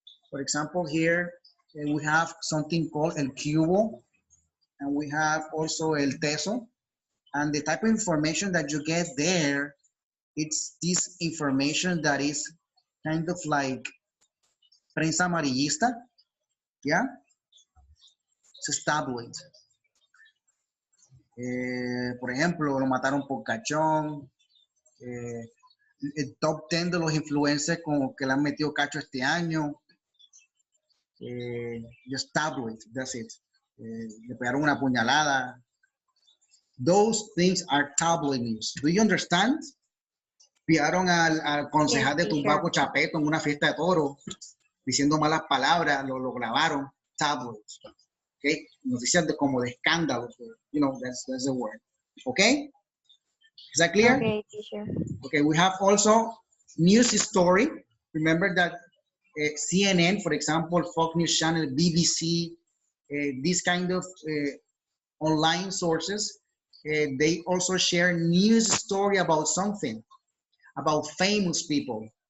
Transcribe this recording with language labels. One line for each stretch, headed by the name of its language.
English: For example, here we have something called El Cubo, and we have also El Teso. And the type of information that you get there, it's this information that is kind of like
Spanish: prensa amarillista,
English: yeah? It's tabloid.
Spanish: Por ejemplo, lo mataron por cachón. El top 10 de los influencers como que le han metido cacho este año.
English: Just tabloid, that's it.
Spanish: Le pegaron una puñalada.
English: Those things are tabloid news. Do you understand?
Spanish: Pillaron al concejal de Tumbaco Chapeto en una fiesta de toro diciendo malas palabras, lo grabaron. Tabloids. Okay, noticias de como de escándalo.
English: You know, that's the word. Okay, is that clear? Okay, teacher. Okay, we have also news story. Remember that CNN, for example, Fox News Channel, BBC, these kind of online sources, they also share news story about something, about famous people.